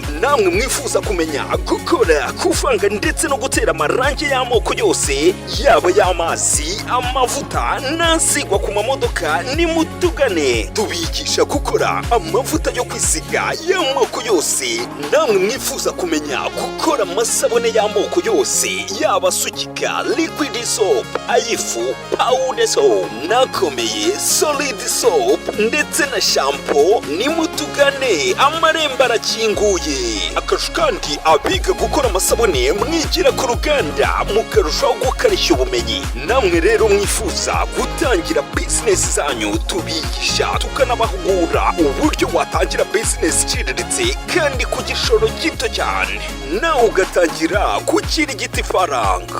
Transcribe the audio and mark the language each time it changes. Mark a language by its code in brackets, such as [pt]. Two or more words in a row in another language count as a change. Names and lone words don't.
[rw] Namwe mwifuza kumenya gukora, kuvanga ndetse no gutera amarange y'amoko yose, yaba ayamazi, amavuta n'asigwa ku mamodoka, nimutugane tubigisha gukora amavuta yo kwisiga y'amoko yose. Namwe mwifuza kumenya gukora amasabune y'amoko yose, yaba asukika, [en] liquid soap, [rw] ayifu, [en] powder soap, [rw] nakomeye [en] solid soap [rw] ndetse na shampoo, nimutugane amarembo arakinguye. Akarusho kandi abiga gukora amasabune mwigira ku ruganda mukarushaho gukarishya ubumenyi. Namwe rero mwifuza gutangira business zanyu, tubigisha tukanabahugura uburyo watangira business iciriritse kandi ku gishoro gito cyane, nawe ugatangira gukirigita ifaranga.